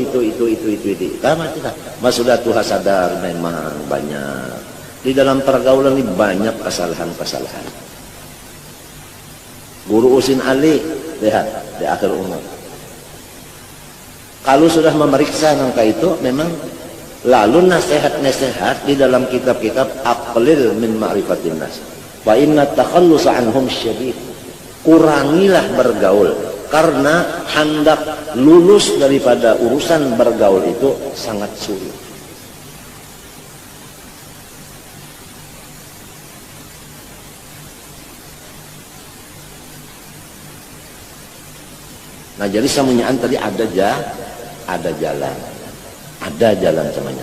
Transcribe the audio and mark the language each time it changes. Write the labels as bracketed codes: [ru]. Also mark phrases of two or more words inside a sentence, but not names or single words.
[id] Karena kita mas sudah Tuhan sadar memang banyak di dalam pergaulan ini banyak kesalahan-kesalahan. Guru Usin Ali lihat di akhir umur. Kalau sudah memeriksa nangka itu memang lalu nasihat-nasihat di dalam kitab-kitab [ar] أقلل من معرفة الناس. وإن التخلص عنهم شديد. [id] Kurangilah bergaul karena hendak lulus daripada urusan bergaul itu sangat sulit. [bjn] Nah jadi samunyaan tadi ada jalan semuanya.